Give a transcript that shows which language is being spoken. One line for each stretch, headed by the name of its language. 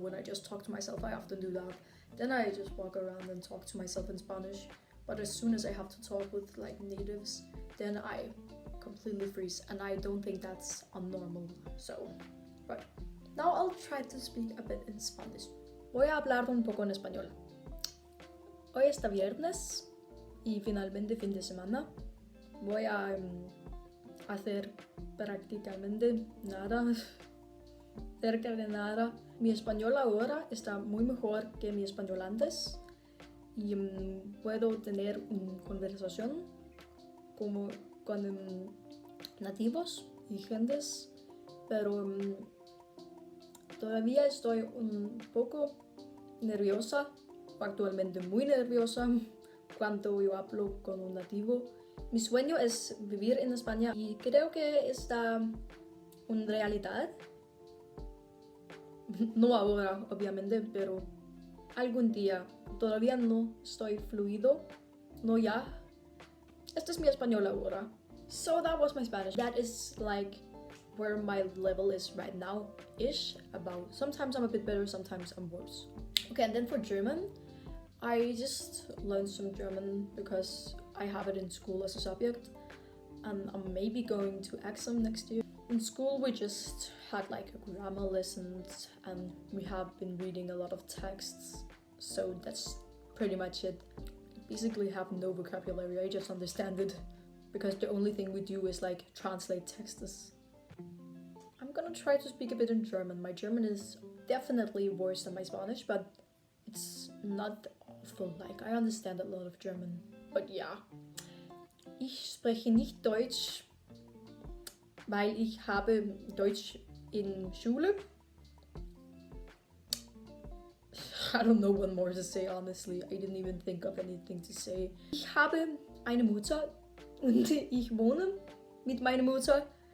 English: When I just talk to myself, I often do that. Then I just walk around and talk to myself in Spanish. But as soon as I have to talk with like natives, then I completely freeze, and I don't think that's unnormal. So, but now I'll try to speak a bit in Spanish.
Spanish: Voy a hablar un poco en español. Hoy está viernes y finalmente fin de semana. Voy a hacer prácticamente nada, cerca de nada. Mi español ahora está muy mejor que mi español antes y puedo tener una conversación como con nativos y gentes, pero todavía estoy un poco nerviosa, actualmente muy nerviosa, cuando yo hablo con un nativo. Mi sueño es vivir en España y creo que está en realidad. No ahora, obviamente, pero algún día. Todavía no estoy fluido, no ya. Este es mi español ahora.
English: So that was my Spanish. That is like where my level is right now-ish. About sometimes I'm a bit better, sometimes I'm worse. Okay, and then for German, I just learned some German because I have it in school as a subject, and I'm maybe going to exam next year. In school we just had like grammar lessons, and we have been reading a lot of texts, so that's pretty much it. Basically have no vocabulary, I just understand it because the only thing we do is like translate texts. I'm gonna try to speak a bit in German. My German is definitely worse than my Spanish, but it's not awful. Like I understand a lot of German, but yeah.
German: Ich spreche nicht Deutsch, weil ich habe Deutsch in Schule.
English: I don't know what more to say, honestly. I didn't even think of anything to say.
German: Ich habe eine Mutter und ich wohne mit meiner Mutter.